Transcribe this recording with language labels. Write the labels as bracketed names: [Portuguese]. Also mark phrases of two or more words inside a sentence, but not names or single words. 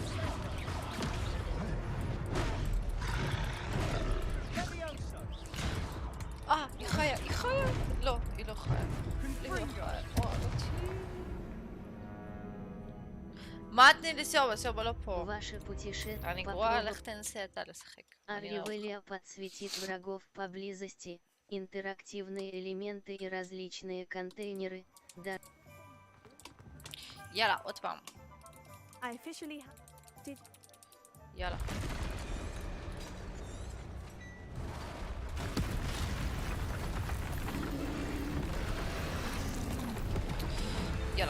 [Hebrew] היא חיה. לא, היא לא חיה. מה תני לי סיובה לא פה. אני גרועה, לך תנסה אתה לשחק. [Russian] Аревелия подсветит врагов поблизости. Интерактивные элементы и различные контейнеры. Да. [Hebrew] יאללה, עוד פעם. [English] I officially did. [Hebrew] יאללה. יאללה.